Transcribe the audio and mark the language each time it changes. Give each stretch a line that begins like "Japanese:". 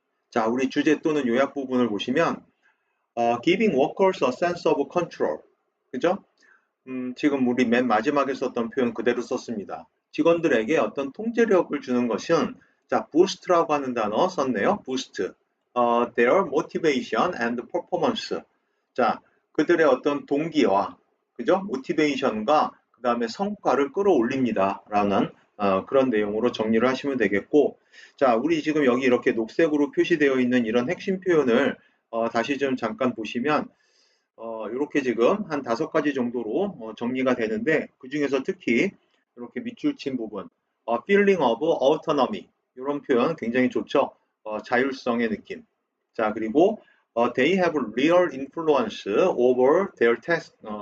Korean: 자, 우리 주제 또는 요약 부분을 보시면
English: giving workers a sense of control.
Korean: 그죠? 지금 우리 맨 마지막에 썼던 표현 그대로 썼습니다. 직원들에게 어떤 통제력을 주는 것은 자, boost라고 하는 단어 썼네요.
English: boost. their motivation and performance.
Korean: 자, 그들의 어떤 동기와 그죠? motivation과 그 다음에 성과를 끌어올립니다. 라는 그런 내용으로 정리를 하시면 되겠고 자, 우리 지금 여기 이렇게 녹색으로 표시되어 있는 이런 핵심 표현을 다시 좀 잠깐 보시면 이렇게 지금 한 5가지 정도로 정리가 되는데 그 중에서 특히 이렇게 밑줄 친 부분
English: feeling of autonomy
Korean: 이런 표현 굉장히 좋죠. 자율성의 느낌.
English: 자, 그리고 they have real influence over their task.